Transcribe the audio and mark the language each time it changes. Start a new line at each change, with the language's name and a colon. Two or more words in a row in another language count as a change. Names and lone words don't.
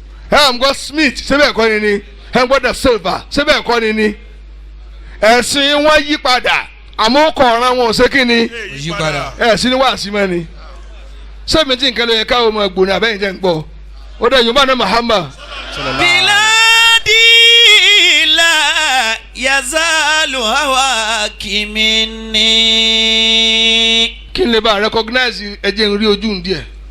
Yoruba: Ẹ à ń gbọ́ Smith, ṣé bẹ́ẹ̀ kọ́ ni ni? Ẹ ń gbọ́ Da Silva, ṣé bẹ́ẹ̀ kọ́ ni ni? Ẹ̀sìn wọn yí padà, àmọ́ ó kọ ọ̀ràn wọn ò ṣe kí ni? Ẹ yí padà. Ẹ sì ni wàásù mọ́ ni. Ṣé mi tí nǹkan ló yẹ káwọn ọmọ ẹgbòó ni àbẹ́yìn jẹ́ ń gbọ́? Ó dẹ̀ Yorùbá náà Muhammad.
Arabic: بلادي لا يزال هواك مني.
Yoruba: Kí n lè bá recognize ẹ jẹ́ n rí ojú ń díẹ̀.